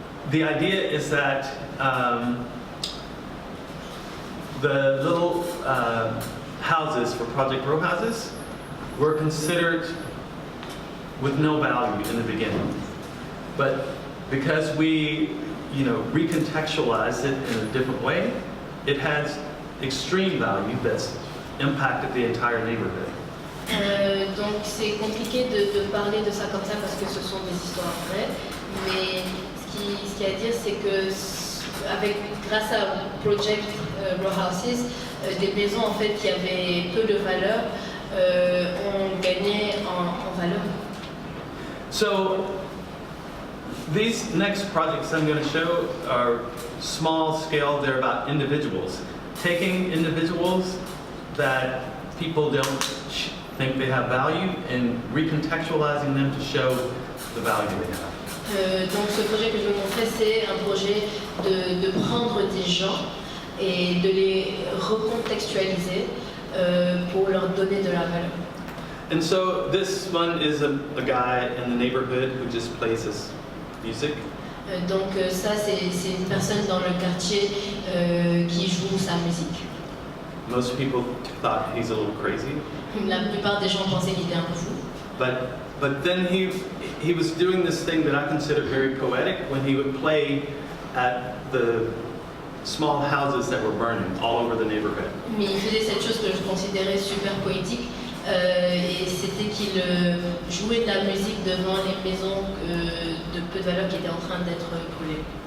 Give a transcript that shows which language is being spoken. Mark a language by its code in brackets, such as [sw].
[en] The idea is that the little houses for Project Row houses were considered with no value in the beginning, but because we, recontextualized it in a different way, it has extreme value that's impacted the entire neighborhood. [fr] Donc c'est compliqué de parler de ça comme ça parce que ce sont des histoires vraies, mais ce qu'il y a à dire c'est que grâce à Project Row Houses, des maisons en fait qui avaient peu de valeur ont gagné en valeur. [en] So these next projects I'm going to show are small scale. They're about individuals, taking individuals that people don't think they have value and recontextualizing them to show the value they have. [fr] Donc ce projet que je vais montrer, c'est un projet de prendre des gens et de les recontextualiser pour leur donner de la valeur. [en] And so this one is a guy in the neighborhood who just plays his music. [fr] Donc ça, c'est une personne dans le quartier qui joue sa musique. [en] Most people thought he's a little crazy. [fr] La plupart des gens pensaient qu'il était un peu fou. [en] But But then he was doing this thing that I consider very poetic when he would play at the small houses that were burning all over the neighborhood. [fr] Mais il faisait cette chose que je considérais super poétique, et c'était qu'il jouait de la musique devant les maisons de peu de valeur qui étaient en train d'être brûlées.